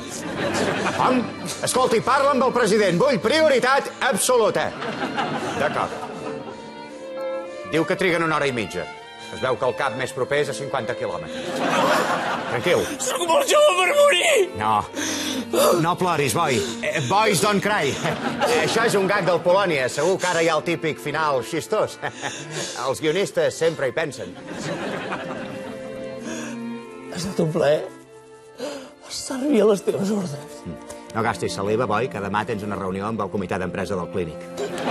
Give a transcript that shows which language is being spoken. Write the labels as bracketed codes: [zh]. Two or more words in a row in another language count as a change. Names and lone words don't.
[ca] Hom, escolti, parla amb el president. Vull prioritat absoluta. D'acord. Diu que triguen 1 hora i mitja. Es veu que el cap més proper és a 50 quilòmetres. Tranquil. Soc molt jove per morir! No ploris, boi. [en] Boys don't cry. [ca] Això és un gag del Polònia. Segur que ara hi ha el típic final xistós. Els guionistes sempre hi pensen. Ha estat un plaer servir a les teves ordres. No gastis saliva, boi, que demà tens una reunió amb el comitè d'empresa del clínic.